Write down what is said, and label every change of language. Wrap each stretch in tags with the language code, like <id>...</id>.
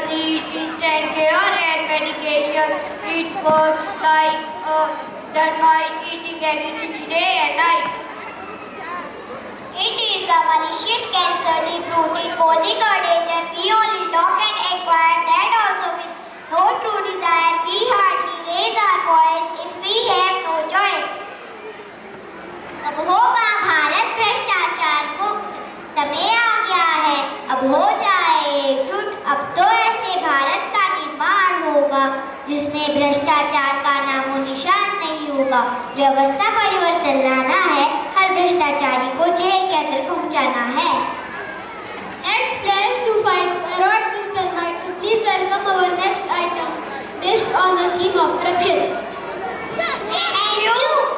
<en>Need instant care and medication. It works like a termite eating everything day and night. It is a malicious cancer, deep-rooted, posing a danger. We only talk and acquire that also with no true desire. We hardly raise our voice if we have no choice.</en> <hi>अब होगा भारत भ्रष्टाचार मुक्त, समय आ गया है अब हो जाए एकजुट। अब तो ऐसे भारत का निर्माण होगा जिसमें भ्रष्टाचार का नामो निशान नहीं होगा। व्यवस्था परिवर्तन लाना है, हर भ्रष्टाचारी को जेल के अंदर पहुंचाना है।</hi> <en>Let's pledge to fight to erode this termite. So please welcome our next item based on the theme of corruption. Thank you.</en>